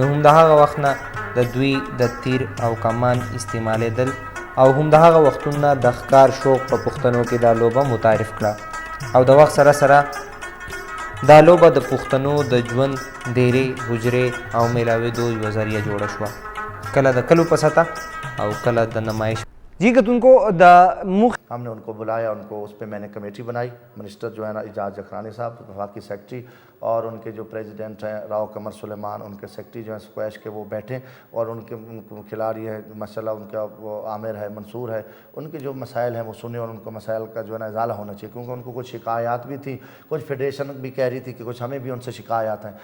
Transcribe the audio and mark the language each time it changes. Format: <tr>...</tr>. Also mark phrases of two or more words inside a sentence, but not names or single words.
<ps>نو هم د هغه وخت نه د دوی د تیر او کمان استعمالیدل او هم د هغه وختونه د ښکار شوق په پښتنو کې دا لوبه متعارف کړه او د وخت سره سره دا لوبه د پښتنو د ژوند ډیرې حجرې او میلاوېدو یوه ذریعه جوړه شوه، کله د کلو په سطح او کله د نمائش.</ps> <ur>جی کہ ان کو ہم نے ان کو بلایا، ان کو اس پہ میں نے کمیٹی بنائی. منسٹر جو ہے نا اعجاز جکرانی صاحب وفاقی سیکرٹری اور ان کے جو پریزیڈنٹ ہیں راؤ قمر سلیمان، ان کے سیکرٹری جو ہیں اسکویش کے وہ بیٹھیں اور ان کے کھلاڑی ہیں مسئلہ ان کا وہ عامر ہے منصور ہے، ان کے جو مسائل ہیں وہ سنیں اور ان کو مسائل کا جو ہے نا ازالہ ہونا چاہیے، کیونکہ ان کو کچھ شکایات بھی تھیں، کچھ فیڈریشن بھی کہہ رہی تھی کہ کچھ ہمیں بھی ان سے شکایات ہیں.</ur>